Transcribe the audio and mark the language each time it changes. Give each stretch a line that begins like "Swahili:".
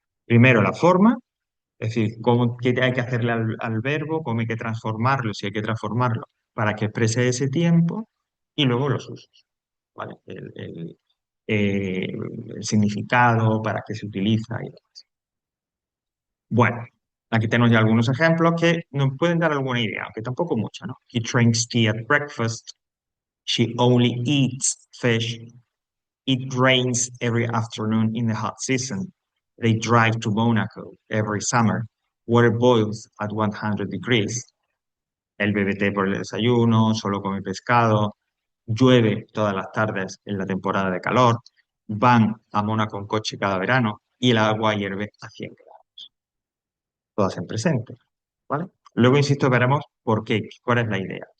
Spanish: Primero la forma, es decir, qué hay que hacerle al verbo, cómo hay que transformarlo, si hay que transformarlo para que exprese ese tiempo, y luego los usos, ¿vale? Eh, el significado, para qué se utiliza y demás. Bueno, aquí tenemos ya algunos ejemplos que nos pueden dar alguna idea, aunque tampoco mucho, ¿no?
English: He drinks tea at breakfast. She only eats fish. It rains every afternoon in the hot season. They drive to Monaco every summer. Water boils at 100 degrees.
Spanish: Él bebe té por el desayuno, solo come pescado. Llueve todas las tardes en la temporada de calor. Van a Mónaco en coche cada verano y el agua hierve a 100 grados. Todas en presente, ¿vale? Luego, insisto, veremos por qué, cuál es la idea.